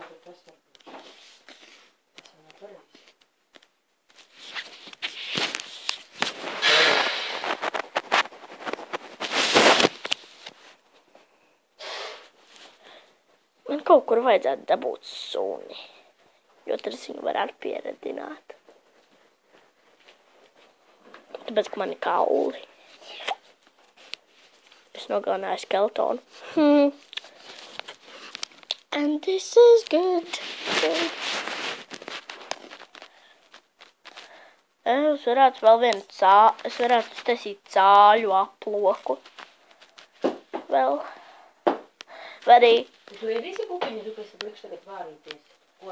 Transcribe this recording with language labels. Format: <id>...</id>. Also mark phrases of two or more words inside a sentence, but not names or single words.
<lv>Man kaut kur vajadzētu dabūt suni, jo tad es viņu varētu pieredināt. Tāpēc, ka man ir kauli. Es nogalināju skeletonu.</lv> <en>And this is good.</en> <lv>Es varētu vēl es varētu taisīt cāļu aploku. Vēl. Vai arī... Tu ēdīsi pupiņu, tu pēc likšu tagad vārīties? Ko?</lv>